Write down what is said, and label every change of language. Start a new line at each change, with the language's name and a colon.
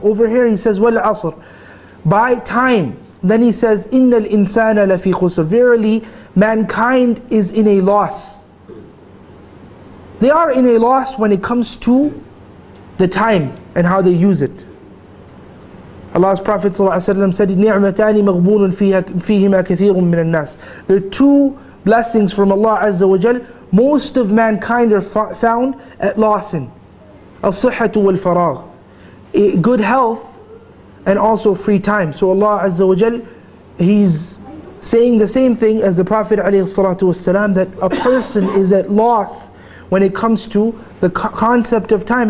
English: Over here He says,
Arabic: وَالْعَصْرِ,
English: by time. Then He says,
Arabic: إِنَّ الْإِنسَانَ لَفِي خُسْرٍ,
English: verily mankind is in a loss. They are in a loss when it comes to the time and how they use it. Allah's Prophet ﷺ said,
Arabic: نِعْمَتَانِ مَغْبُونٌ فِيهِمَا كَثِيرٌ مِّنَ النَّاسِ.
English: There are two blessings from Allah Azza wa Jal. Most of mankind are found at loss in.
Arabic: الصحة والفراغ.
English: Good health and also free time. So Allah Azza wa Jal, He's saying the same thing as the Prophet ﷺ, that a person is at loss when it comes to the concept of time.